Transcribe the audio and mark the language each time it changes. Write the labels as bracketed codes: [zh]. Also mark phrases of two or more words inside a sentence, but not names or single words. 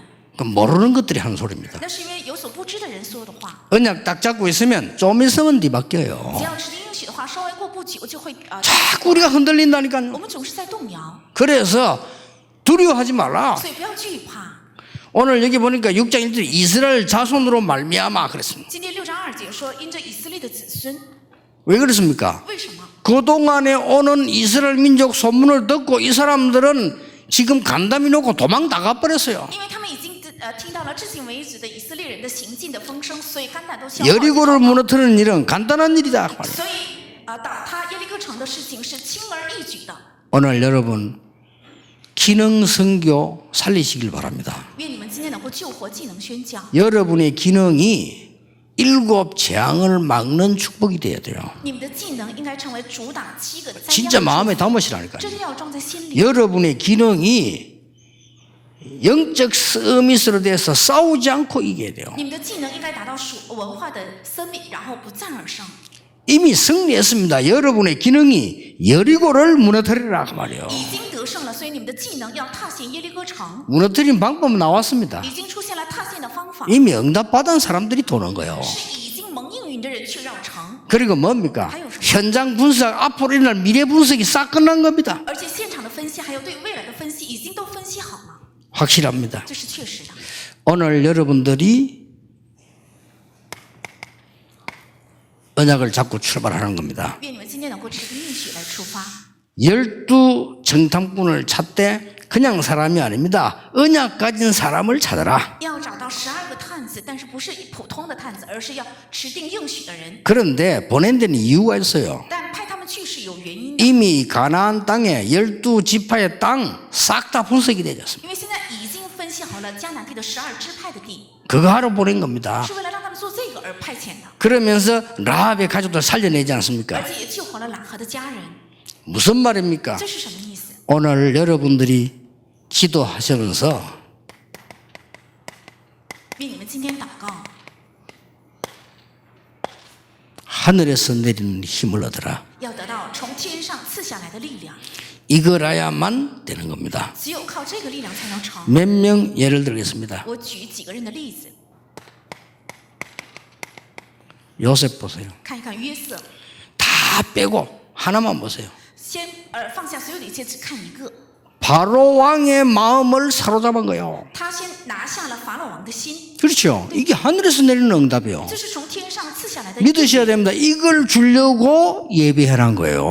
[ko] 그 모르는 것들이 하는 소리입니다. [zh] 那是因为有所不知的人说的话。 [ko] 언약 딱 잡고 있으면 좀 있으면 뒤바뀌어요. [zh] 只要指定应许的话，稍微过不久就会 [ko] 자꾸 우리가 흔들린다니까요. [zh] 我们总是在动摇， [ko] 그래서 두려워하지 말라. [zh] 所以不要惧怕。 [ko] 오늘 여기 보니까 6장 1절 이스라엘 자손으로 말미암아 그랬습니다. [zh] 今天6章2节说，因着以色列的子孙， [ko] 왜 그렇습니까? [zh] 为什么？ [ko] 그동안에 오는 이스라엘 민족 소문을 듣고 이 사람들은 지금 간담이 놓고 도망 나가버렸어요. [zh] 因为他们已经听到了至今为止的以色列人的行径的风声，所以肝胆都消化。 [ko] 여리고를 무너뜨리는 일은 간단한 일이다. [zh] 所以打他耶利哥城的事情是轻而易举的。 [ko] 오늘 여러분 기능 선교 살리시길 바랍니다. [zh] 愿你们今天能够救活技能宣教， [ko] 여러분의 기능이 7 재앙을 막는 축복이 돼야 돼요. [zh] 你们的技能应该成为主打7个灾 [ko] 진짜 [zh] 殃的 [ko] 마음에 [zh] 祝福， [ko] 담으시라니까요. [zh] 真的要装在心里。 [ko] 여러분의 기능이 영적 서밋으로 돼서 싸우지 않고 이겨야 돼요. [zh] 你们的技能应该达到属文化的生命，然后不战而胜。 [ko] 이미 승리했습니다. 여러분의 기능이 여리고를 무너뜨리라 그 말이에요. [zh] 已经得胜了，所以你们的技能要踏陷耶利哥城， [ko] 무너뜨린 방법은 나왔습니다. [zh] 已经出现了踏陷的方法， [ko] 이미 응답받은 사람들이 도는 거예요. [zh] 是已经蒙应允的人去绕城， [ko] 그리고 뭡니까? 하요. 현장 분석, 앞으로 일어날 미래 분석이 싹 끝난 겁니다. [zh] 而且现场的分析还有对未来的分析已经都分析好了， [ko] 확실합니다. [zh] 这是确实的。 [ko] 오늘 여러분들이 언약을 잡고 출발하는 겁니다. [zh] 愿你们今天能够持定应许来出发。 [ko] 12 정탐꾼을 찾되 그냥 사람이 아닙니다. 언약 가진 사람을 찾아라. [zh] 要找到12个探子，但是不是普通的探子，而是要持定应许的人。 [ko] 그런데 보낸 데는 이유가 있어요. [zh] 但派他们去是有原因的， [ko] 이미 가나안 땅에 12지파의 땅 싹 다 분석이 되었습니다. [zh] 因为现在已经分析好了迦南地的12支派的地， [ko] 그거 하러 보낸 겁니다. [zh] 是为了让他们做这个而派遣的， [ko] 그러면서 라합의 가족들 살려내지 않습니까? [zh] 而且也救活了喇合的家人。 [ko] 무슨 말입니까? [zh] 这是什么意思？ [ko] 오늘 여러분들이 기도하시면서 [zh] 愿你们今天祷告， [ko] 하늘에서 내리는 힘을 얻어라. [zh] 要得到从天上赐下来的力量， [ko] 이거라야만 되는 겁니다. [zh] 只有靠这个力量才能成。 [ko] 몇 명 예를 들겠습니다. [zh] 我举几个人的例子， [ko] 요셉 보세요. [zh] 看一看约瑟， [ko] 다 빼고 하나만 보세요. [zh] 先放下所有的一切，只看一个。 [ko] 바로 왕의 마음을 사로잡은 거예요. [zh] 他先拿下了法老王的心， [ko] 그렇죠. 이게 하늘에서 내리는 응답이에요. [zh] 这是从天上赐下来的。 [ko] 믿으셔야 됩니다. 이걸 주려고 예비해란 거예요.